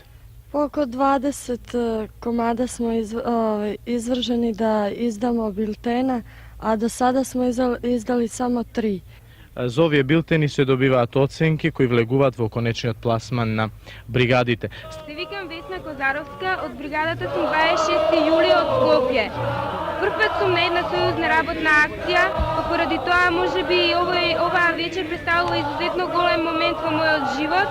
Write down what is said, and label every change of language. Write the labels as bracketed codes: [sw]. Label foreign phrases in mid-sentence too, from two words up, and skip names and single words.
[sr] Oko 20 komada smo izvrženi da izdamo biltena, a do sada smo izdali samo 3. [mk] За овие билтени се добиваат оценки кои влегуваат во конечниот пласман на бригадите. Се викам Весна Козаровска, од бригадата сум 26 јули од Скопје. Прв пат сум на една сојузна работна акција, па поради тоа можеби оваа вечер представува изузетно голем момент во мојот живот.